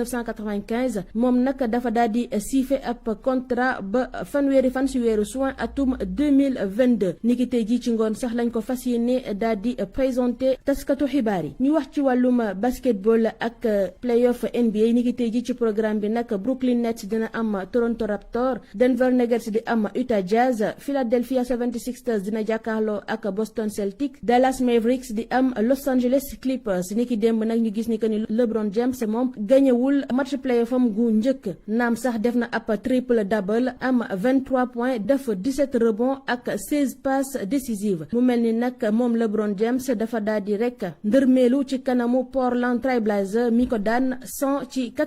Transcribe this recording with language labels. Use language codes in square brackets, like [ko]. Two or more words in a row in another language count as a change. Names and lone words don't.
[wo] 1995 moom nag dafa daal di siife ab contrat ba fanweeri fan si weeru juin atum 2022 ni ki tey ji ci ngoon sax lañ ko fas yéene daal di présenté taskatu xibaar yi ñu wax ci wàllum basketball ak playoff NBA ni ki tey ji ci programme bi nag Brooklyn Nets dina am Toronto Raptors Denver Nuggets di am Utah Jazz Philadelphia 76ers dina jàkkaarloo ak Boston Celtics Dallas Mavericks di am Los Angeles Clippers ni ki démb nag ñu gis ni que ni LeBron James moom gañewul match playoff am gu njëkk naam sax def na ab [en] triple double [wo] am 23 points def 17 rebonds ak 16 [fr] passes décisives [wo] mu mel ni nag moom LeBron James dafa daal di rek ndërmeelu ci kanamu Portland Trail Blazers mi ko daan 100 ci